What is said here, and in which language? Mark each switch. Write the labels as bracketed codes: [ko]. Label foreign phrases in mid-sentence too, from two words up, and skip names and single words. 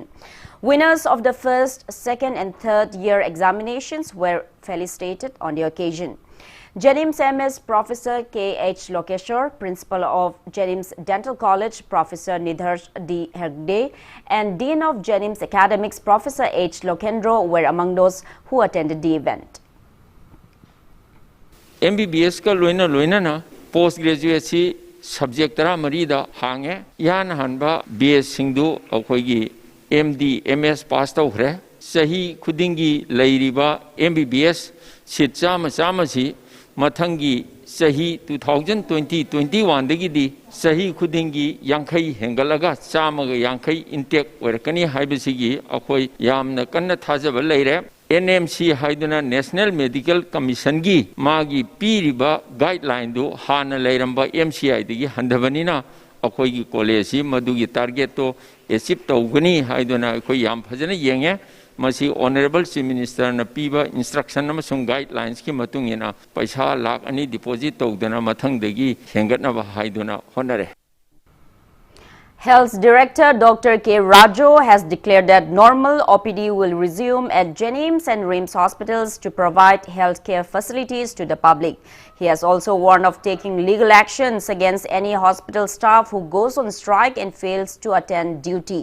[en] Winners of the first, second and third year examinations were felicitated on the occasion. Jenims MS Professor K.H. Lokeshwar, Principal of Jenims Dental College Professor Nidharsh D. Hegde, and Dean of Jenims Academics Professor H. Lokendro were among those who attended the event. [mni] MBBS ka loina na postgraduate subject tara marida hange yan hanba BS singdu akoigi MD MS pass tawkhre sahi khudingi leiriba MBBS seat chama si mathangi sahi 2020-21 dagi di sahi khudingi yankhai hengalaga chama ga yankhai intake werakani haibasigi akoi yamna kanna thajaba leire NMC haiduna National Medical Commission gi magi piriba guideline do hana leiramba MCI digi handabanina akoi gi college madugi [en] target to achieve [mni] tawgani haiduna akoi yam phajana yenge masi [en] honorable chief minister [mni] na piba instruction amasung guidelines ki matung ina paisa lakh ani deposit tawdana mathang dagi hengatna ba haiduna honare. [en] Health Director Dr. K. Rajo has declared that normal OPD will resume at Jenims and RIMS hospitals to provide healthcare facilities to the public. He has also warned of taking legal actions against any hospital staff who goes on strike and fails to attend duty.